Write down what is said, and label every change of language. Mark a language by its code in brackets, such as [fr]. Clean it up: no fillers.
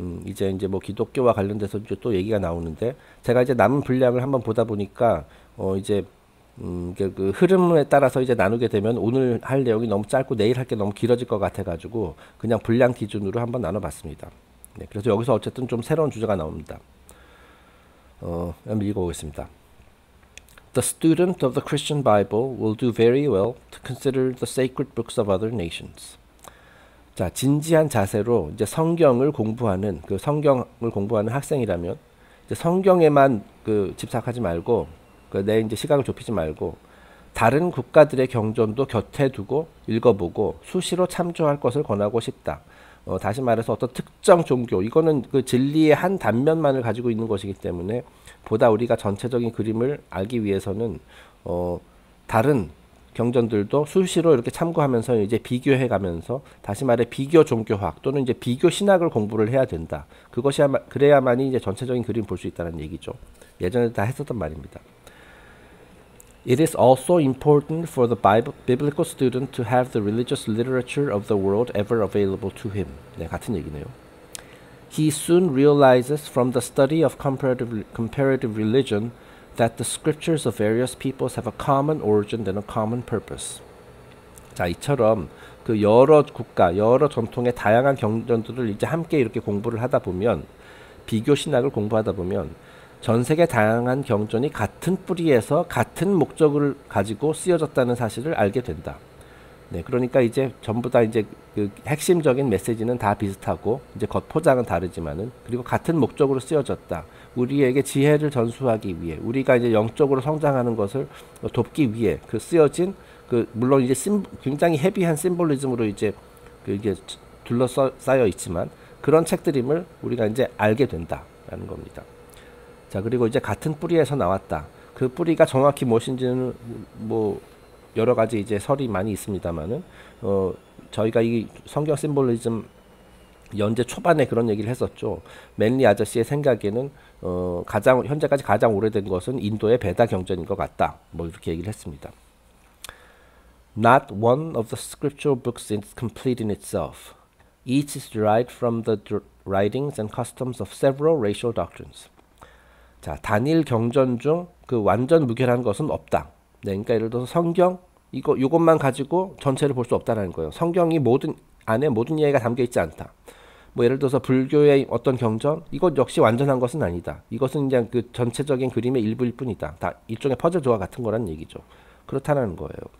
[ko] 이제 뭐 기독교와 관련돼서 이제 또 얘기가 나오는데, 제가 이제 남은 분량을 한번 보다 보니까 이제 그 흐름에 따라서 이제 나누게 되면 오늘 할 내용이 너무 짧고 내일 할 게 너무 길어질 것 같아가지고 그냥 분량 기준으로 한번 나눠봤습니다. 네, 그래서 여기서 어쨌든 좀 새로운 주제가 나옵니다. 한번 읽어보겠습니다. [en] The student of the Christian Bible will do very well to consider the sacred books of other nations. [ko] 자, 진지한 자세로 이제 성경을 공부하는 학생이라면, 이제 성경에만 집착하지 말고, 내 이제 시각을 좁히지 말고 다른 국가들의 경전도 곁에 두고 읽어보고 수시로 참조할 것을 권하고 싶다. 다시 말해서 어떤 특정 종교, 이거는 그 진리의 한 단면만을 가지고 있는 것이기 때문에 보다 우리가 전체적인 그림을 알기 위해서는 다른 경전들도 수시로 이렇게 참고하면서 이제 비교해가면서 다시 말해 비교 종교학 또는 이제 비교 신학을 공부를 해야 된다. 그것이 그래야만이 이제 전체적인 그림 볼 수 있다는 얘기죠. 예전에 다 했었던 말입니다. [en] It is also important for the biblical student to have the religious literature of the world ever available to him. [ko] 네, 같은 얘기네요. [en] He soon realizes from the study of comparative religion that the scriptures of various peoples have a common origin and a common purpose. [ko] 자, 이처럼 그 여러 국가, 여러 전통의 다양한 경전들을 이제 함께 이렇게 공부를 하다 보면, 비교 신학을 공부하다 보면 전 세계 다양한 경전이 같은 뿌리에서 같은 목적을 가지고 쓰여졌다는 사실을 알게 된다. 네, 그러니까 이제 전부 다 이제 그 핵심적인 메시지는 다 비슷하고 이제 겉포장은 다르지만은 그리고 같은 목적으로 쓰여졌다. 우리에게 지혜를 전수하기 위해, 우리가 이제 영적으로 성장하는 것을 돕기 위해 그 쓰여진 그 물론 이제 굉장히 헤비한 심볼리즘으로 이제 이게 둘러싸여 있지만 그런 책들임을 우리가 이제 알게 된다라는 겁니다. 자, 그리고 이제 같은 뿌리에서 나왔다. 그 뿌리가 정확히 무엇인지는 뭐 여러 가지 이제 설이 많이 있습니다만은 저희가 이 성경 심볼리즘 연재 초반에 그런 얘기를 했었죠. 맨리 아저씨의 생각에는 현재까지 가장 오래된 것은 인도의 베다 경전인 것 같다. 뭐 이렇게 얘기를 했습니다. [en] Not one of the scriptural books is complete in itself. Each is derived from the writings and customs of several racial doctrines. [ko] 자, 단일 경전 중 그 완전 무결한 것은 없다. 네, 그러니까 예를 들어서 성경 이것만 가지고 전체를 볼 수 없다는 거예요. 성경이 안에 모든 이해가 담겨 있지 않다. 뭐 예를 들어서 불교의 어떤 경전 이것 역시 완전한 것은 아니다. 이것은 그냥 그 전체적인 그림의 일부일 뿐이다. 다 일종의 퍼즐 조각 같은 거란 얘기죠. 그렇다는 거예요.